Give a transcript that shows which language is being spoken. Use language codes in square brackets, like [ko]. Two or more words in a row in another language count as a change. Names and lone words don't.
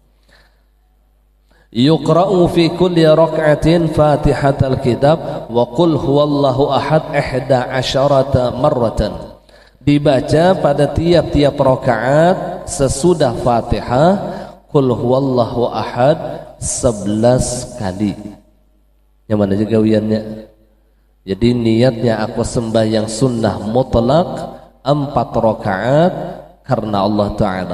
[ar] يقرأ في كل ركعة فاتحة الكتاب وقل هو الله أحد 11 مرة. [id] Dibaca pada tiap-tiap rakaat sesudah Fatihah [ar] قل هو الله أحد [id] 11 kali. Yang mana aja gawiannya? Jadi niatnya aku sembahyang sunnah mutlak 4 rakaat karena Allah Ta'ala.